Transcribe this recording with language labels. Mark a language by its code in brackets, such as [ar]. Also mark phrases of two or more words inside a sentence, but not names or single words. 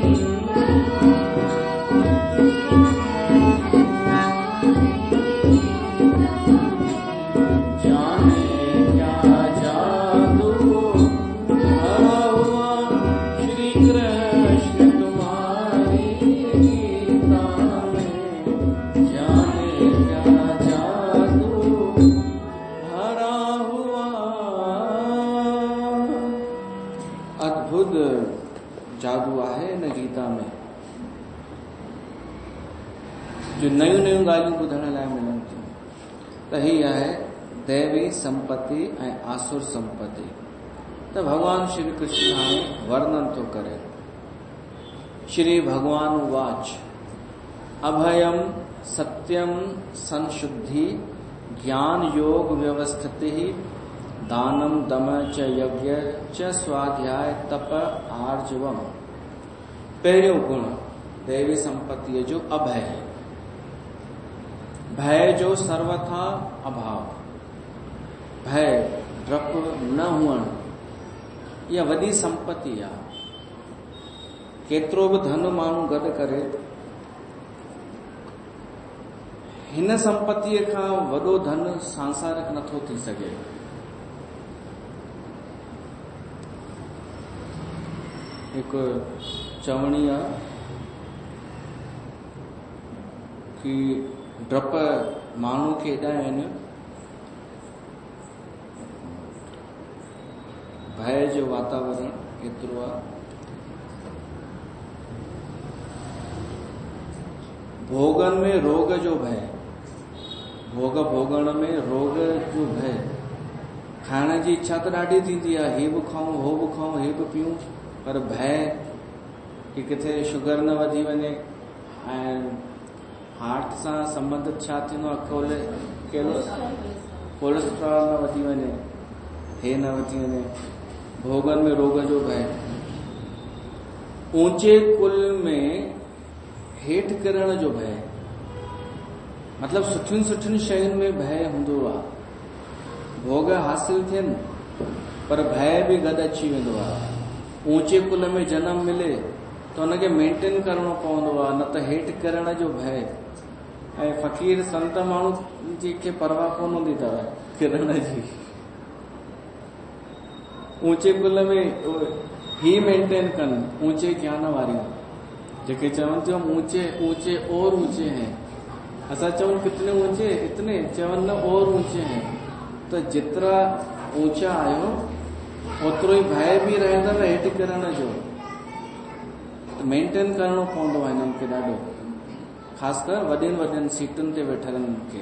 [hi] जाने क्या जादू भरा हुआ श्री कृष्ण तुम्हारी गीता में, जाने क्या जादू भरा हुआ। [sd] अद्भुत जादू आहे न गीता में, जो नयूं नयूं ॻाल्हियूं ॿुधण लाइ मिलनि थियूं। त ही आहे दैवी संपत्ति ऐं आसुर संपत्ति। त भगवान श्री कृष्ण हाणे वर्णन थो करे। [sa] श्री भगवान उवाच अभयम सत्यम संशुद्धि ज्ञान योग व्यवस्थिति दानम दम च यज्ञ च स्वाध्याय तप आर्जवम। [sd] पहिरियों गुण दैवी संपत्ति जो अभय है, भय जो सर्वथा अभाव, भय डप न हुअण, इहा वॾी संपत्ति आहे। केतिरो बि धन माण्हू गॾु करे हिन संपत्तिअ खां वॾो धन सांसारिक नथो थी सघे। हिकु चवणी आहे कि डप माण्हू खे एॾा आहिनि, भय जो वातावरण एतिरो आहे, भोगन में रोग जो भय, भोग भोगण में रोग जो भय। खाइण जी इच्छा त ॾाढी थींदी आहे, ही बि खाऊं हो बि खाऊं हे बि पीऊं, पर भय कि किथे शुगर न वधी वञे ऐं हार्ट सां संबंधित छा थींदो आहे, कोलेस्ट्रॉल न वधी वञे, हे न वधी वञे। भोगन में रोग जो भय। ऊंचे कुल में हेठि किरण जो भय, मतलब सुठियुनि सुठियुनि शयुनि में भय हूंदो आहे। भोग हासिल थियनि पर भय बि गॾु अची वेंदो आहे। ऊंचे कुल में जन्म मिले त हुनखे मेंटेन करणो पवंदो आहे, न त हेठि किरण जो भय। ऐं फ़कीर संत माण्हू जी खे परवाह कोन हूंदी अथव किरण जी। ऊंचे कुल में ही मेंटेन कनि, ऊंचे ज्ञान वारियूं जेके चवनि थियूं [hi] ऊंचे ऊंचे और ऊंचे हैं, [sd] असां चऊं [hi] कितने ऊंचे, इतने, [sd] चवनि न [hi] और ऊंचे हैं। [sd] तो जितरा ऊंचा आहियो ओतिरो ई भय बि रहंदव हेठि किरण जो, त मेंटेन करणो पवंदो आहे हिननि खे ॾाढो, ख़ासि कर वॾियुनि वॾियुनि सीटुनि ते वेठलनि खे।